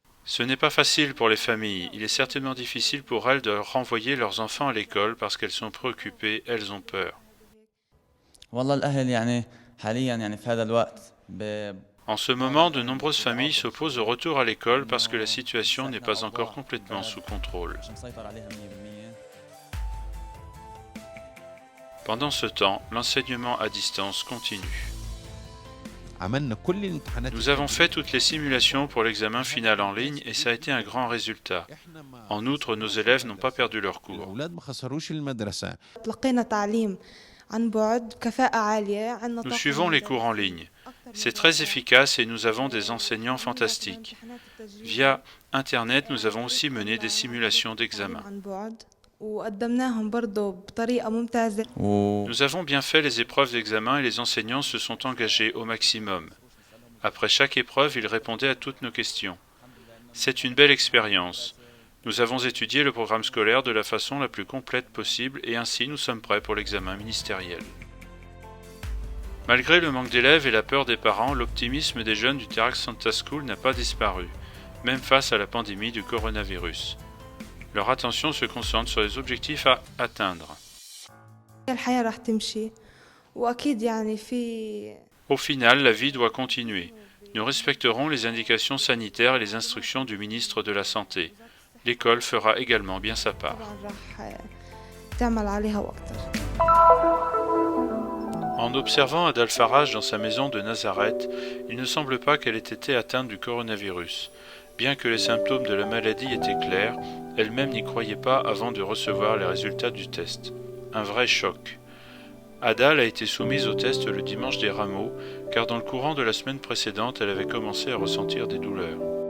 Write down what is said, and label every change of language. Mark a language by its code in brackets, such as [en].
[fr] Ce n'est pas facile pour les familles. Il est certainement difficile pour elles de renvoyer leurs enfants à l'école parce qu'elles sont préoccupées, elles ont peur. [ar] والله الأهل يعني حاليا يعني في هذا الوقت [fr] En ce moment, de nombreuses familles s'opposent au retour à l'école parce que la situation n'est pas encore complètement sous contrôle. [ar] مش مسيطر عليها 100%. [fr] Pendant ce temps, l'enseignement à distance continue. [ar] عملنا كل الامتحانات. [fr] Nous avons fait toutes les simulations pour l'examen final en ligne et ça a été un grand résultat. En outre, nos élèves n'ont pas perdu leur cours. [ar] الأولاد ما خسروش المدرسة. تلقينا تعليم عن بعد كفاءة عالية. عندنا [fr] Nous suivons les cours en ligne. C'est très efficace et nous avons des enseignants fantastiques. Via Internet, nous avons aussi mené des simulations d'examen. [ar] عن بعد وقدمناهم برضه بطريقة ممتازة. [fr] Nous avons bien fait les épreuves d'examen et les enseignants se sont engagés au maximum. Après chaque épreuve, ils répondaient à toutes nos questions. C'est une belle expérience. Nous avons étudié le programme scolaire de la façon la plus complète possible et ainsi nous sommes prêts pour l'examen ministériel. Malgré le manque d'élèves et la peur des parents, l'optimisme des jeunes du Terax Santa School n'a pas disparu, même face à la pandémie du coronavirus. Leur attention se concentre sur les objectifs à atteindre. [ar] الحياة راح تمشي وأكيد يعني في. [fr] Au final, la vie doit continuer. Nous respecterons les indications sanitaires et les instructions du ministre de la Santé. L'école fera également bien sa part. [ar] طبعاً راح تعمل عليها وأكتر. [fr] En observant Adal Faraj dans sa maison de Nazareth, il ne semble pas qu'elle ait été atteinte du coronavirus. Bien que les symptômes de la maladie étaient clairs, elle-même n'y croyait pas avant de recevoir les résultats du test. Un vrai choc. Adal a été soumise au test le dimanche des Rameaux, car dans le courant de la semaine précédente, elle avait commencé à ressentir des douleurs.